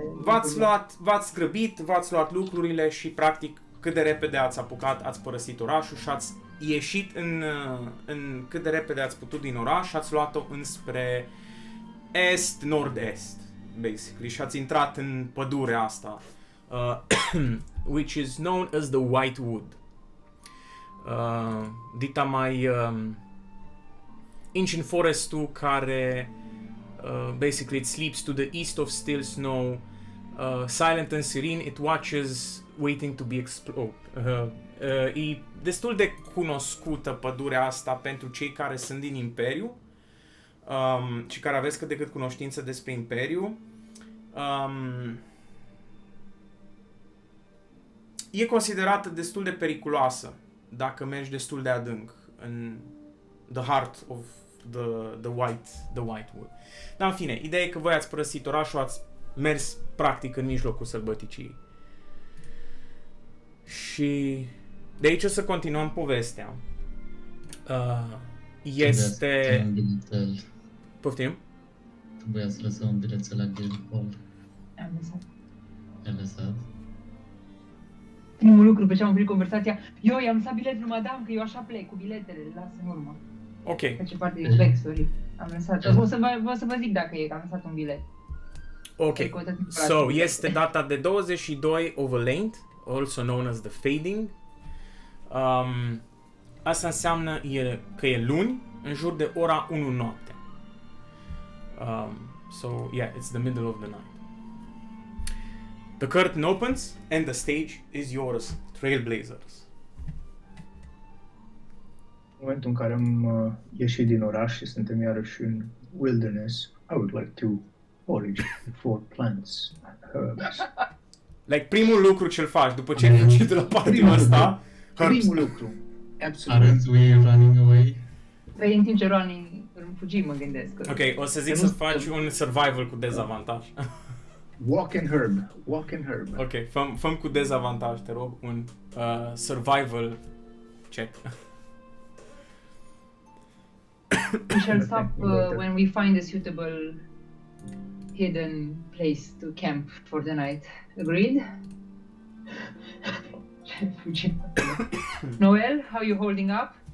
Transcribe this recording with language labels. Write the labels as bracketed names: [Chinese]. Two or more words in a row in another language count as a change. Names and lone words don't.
[Romanian] V-ați grăbit, v-ați luat lucrurile și practic cât de repede ați apucat, ați părăsit orașul și ați ieșit în cât de repede ați putut din oraș și ați luat-o înspre est-nord-est, basically, și ați intrat în pădurea asta, [English] which is known as the White Wood. [Romanian] Dita mai ancient forestul care [English] basically it sleeps to the east of Still Snow, silent and serene, it watches waiting to be explored. [Romanian] E destul de cunoscută pădurea asta pentru cei care sunt din Imperiu și care aveți cât de cât cunoștință despre Imperiu. E considerată destul de periculoasă dacă mergi destul de adânc în [English] the heart of the White Wood. [Romanian] Dar în fine, ideea e că voi ați părăsit orașul, ați mers practic în mijlocul sălbăticiei. Și de aici o să continuăm povestea. Este... Poftim? Trebuia să lăsăm un bilețel la Guildhall. Am lăsat. Ai lăsat? Primul lucru pe ce am oprit conversația, eu i-am lăsat biletul lui madame, că eu așa plec cu biletele, le las în urmă. Ok. Face parte din backstory. Am lăsat. O să vă zic dacă e, că am lăsat un bilet. Ok. So, este data de 22 Overlaint, [English] also known as the Fading. [Romanian] Asta înseamnă că e luni, în jur de ora 1 noapte. [English] So, yeah, it's the middle of the night. The curtain opens and the stage is yours, Trailblazers. [Romanian] În momentul în care am ieșit din oraș și suntem iarăși în wilderness, [English] I would like to forage for plants and herbs. Like, [Romanian] primul lucru ce-l faci după ce ai fugit de la party-ul ăsta, Primul lucru. Absolut. [English] Aren't we running away? [Romanian] Păi în timp ce fugim, mă gândesc. Ok, o să zic să faci un survival cu dezavantaj. [English] Walk and herb. Walk and herb. [Romanian] Ok, făm cu dezavantaj, te rog, un [English] survival check. We shall stop when we find a suitable hidden place to camp for the night. Agreed? Noel, how are you holding up?